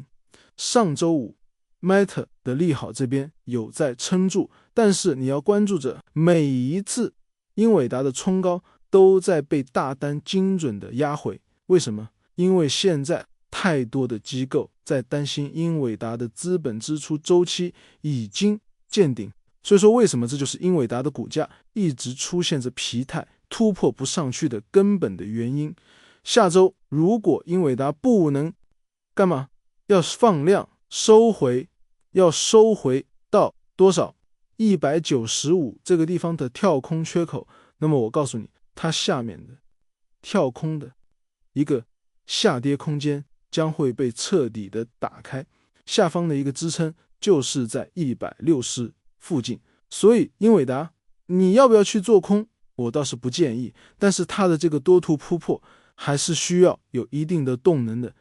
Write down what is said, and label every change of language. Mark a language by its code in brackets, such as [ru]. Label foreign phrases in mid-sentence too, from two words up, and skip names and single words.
[zh] 上周五 Meta 的利好這邊有在撐住，但是你要關注着每一次英偉達的衝高都在被大單精準的壓回。為什麼？因為現在太多的機構在擔心英偉達的資本支出週期已經見頂，所以說為什麼這就是英偉達的股價一直出現着疲態，突破不上去的根本的原因。下周如果英偉達不能幹嘛，要放量要收回到多少？195這個地方的跳空缺口，那麼我告訴你，它下面的跳空的一個下跌空間將會被徹底的打開，下方的一個支撐就是在160附近， 所以英偉達你要不要去做空，我倒是不建議，但是它的這個多頭突破還是需要有一定的動能的。